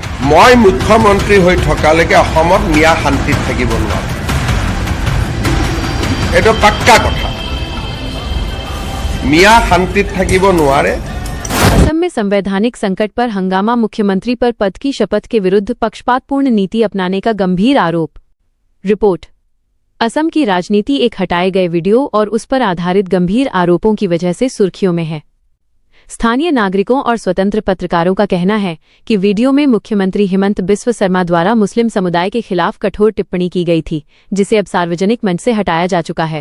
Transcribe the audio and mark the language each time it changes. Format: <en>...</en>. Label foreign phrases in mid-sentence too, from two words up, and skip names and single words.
<as>মই মুখ্যমন্ত্ৰী হৈ থকালৈকে অসমত মিয়া শান্তিত থাকিব নোৱাৰে। এইটো পাক্কা কথা। মিয়াঁ শান্তি থাকিব নোৱাৰে।</as> <hi>असम में संवैधानिक संकट पर हंगामा, मुख्यमंत्री पर पद की शपथ के विरुद्ध पक्षपातपूर्ण नीति अपनाने का गंभीर आरोप। रिपोर्ट। असम की राजनीति एक हटाए गए वीडियो और उस पर आधारित गंभीर आरोपों की वजह से सुर्खियों में है। स्थानीय नागरिकों और स्वतंत्र पत्रकारों का कहना है कि वीडियो में मुख्यमंत्री हिमंत बिस्व शर्मा द्वारा मुस्लिम समुदाय के खिलाफ कठोर टिप्पणी की गई थी, जिसे अब सार्वजनिक मंच से हटाया जा चुका है।</hi>